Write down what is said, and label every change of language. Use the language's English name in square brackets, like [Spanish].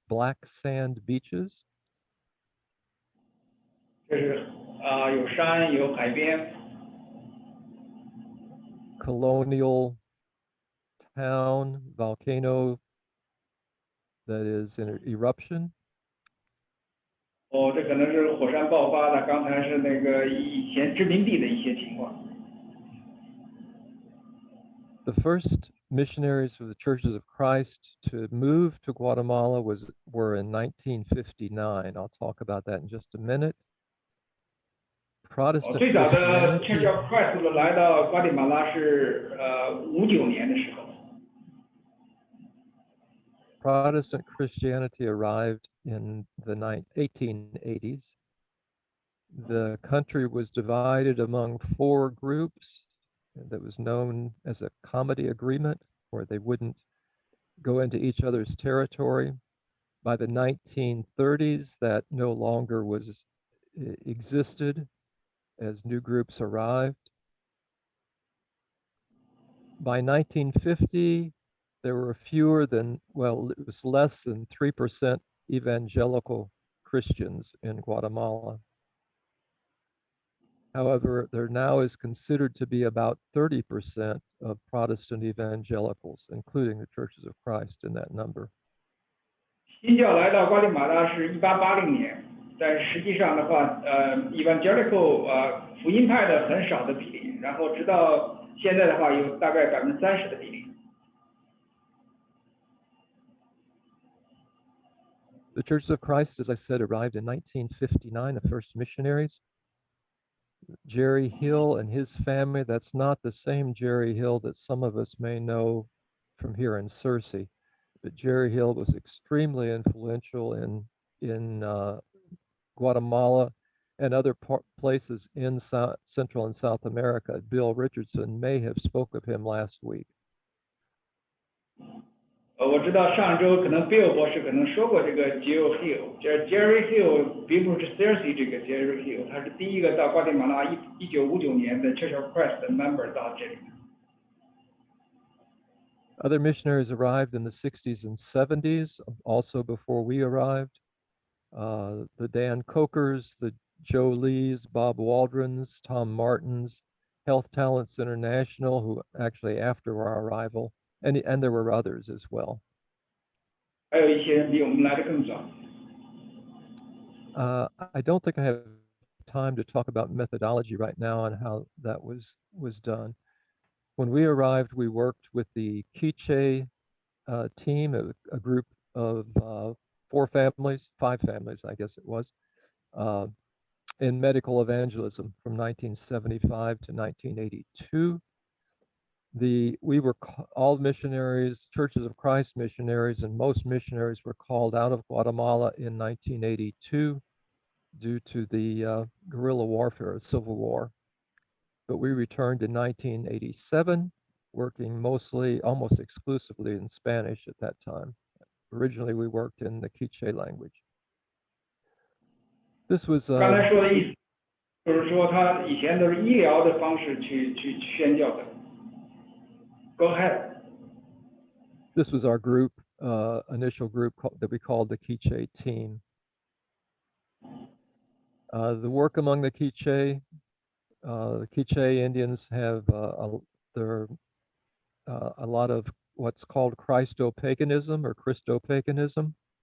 [English] Black sand beaches. [Chinese] 这是有山有海边。 [English] Colonial town, volcano that is in eruption. [Chinese] 这可能是火山爆发的，刚才是那个以前殖民地的一些情况。 [English] The first missionaries for the Churches of Christ to move to Guatemala were in 1959. I'll talk about that in just a minute. Protestant [Chinese] 最早的 [English] Christianity, [Chinese] Church of Christ 来到瓜地马拉是59年的时候。 [English] Protestant Christianity arrived in the 1880s. The country was divided among 4 groups that was known as a comity agreement, where they wouldn't go into each other's territory. By the 1930s, that no longer existed as new groups arrived. By 1950, there were it was less than 3% evangelical Christians in Guatemala. However, there now is considered to be about 30% of Protestant evangelicals, including the Churches of Christ in that number. [Chinese] 新教来到瓜地马拉是1880年，但实际上的话，evangelical 福音派的很少的比例，然后直到现在的话有大概30%的比例。 [English] The Churches of Christ, as I said, arrived in 1959, the first missionaries. Jerry Hill and his family, that's not the same Jerry Hill that some of us may know from here in Searcy, but Jerry Hill was extremely influential in Guatemala and other places in Central and South America. Bill Richardson may have spoke of him last week. [Chinese] 我知道上周可能 Bill 博士可能说过这个 Jerry Hill， 这 Jerry Hill 并不是 Searcy 这个 Jerry Hill， 他是第一个到瓜地马拉1959年的 Church of Christ 的 member 到这里。 [English] Other missionaries arrived in the 60s and 70s, also before we arrived. The Dan Cokers, the Joe Lees, Bob Waldrons, Tom Martins, Health Talents International, who actually after our arrival, and there were others as well. [Chinese] 还有一些人比我们来的更早。 [English] I don't think I have time to talk about methodology right now and how that was done. When we arrived, we worked with the Quiche team, a group of 5 families, I guess it was, in medical evangelism from 1975 to 1982. We were all missionaries, Churches of Christ missionaries, and most missionaries were called out of Guatemala in 1982 due to the guerrilla warfare, civil war. But we returned in 1987, working almost exclusively in Spanish at that time. Originally, we worked in the Quiche language. This was [Chinese] 刚才说的意思就是说他以前都是医疗的方式去宣教的。 [English] Go ahead. This was our group, initial group that we called the Quiche team. The work among the Quiche Indians have their a lot of what's called Christo-paganism or Christo-paganism.